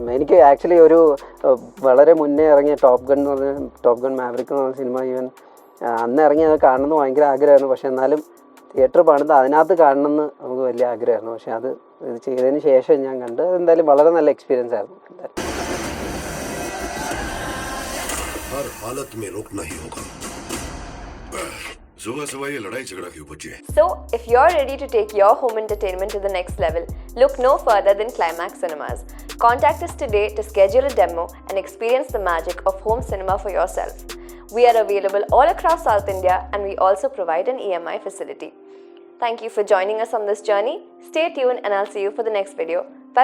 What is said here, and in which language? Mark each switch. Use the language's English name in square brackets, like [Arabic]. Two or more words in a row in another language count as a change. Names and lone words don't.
[Malayalam] എനിക്ക് ആക്ച്വലി ഒരു വളരെ മുന്നേ ഇറങ്ങിയ ടോപ്പ് ഗൺ മാവറിക് എന്ന് പറഞ്ഞ സിനിമ ഈവൻ അന്ന് ഇറങ്ങി അത് കാണണമെന്ന് ഭയങ്കര ആഗ്രഹമായിരുന്നു. പക്ഷെ എന്നാലും തിയേറ്റർ പണിത് അതിനകത്ത് കാണണമെന്ന് നമുക്ക് വലിയ ആഗ്രഹമായിരുന്നു. പക്ഷെ അത് ഇത് ചെയ്തതിന് ശേഷം ഞാൻ കണ്ട് എന്തായാലും വളരെ നല്ല എക്സ്പീരിയൻസ് ആയിരുന്നു. [Hindi] हर हालत में रोकना ही होगा. सुबह ये लड़ाई झगड़ा क्यों बची है? [English] So, if you're ready to take your home entertainment to the next level, look no further than Climax Cinemas. Contact us today to schedule a demo and experience the magic of home cinema for yourself. We are available all across South India and we also provide an EMI facility. Thank you for joining us on this journey. Stay tuned and I'll see you for the next video.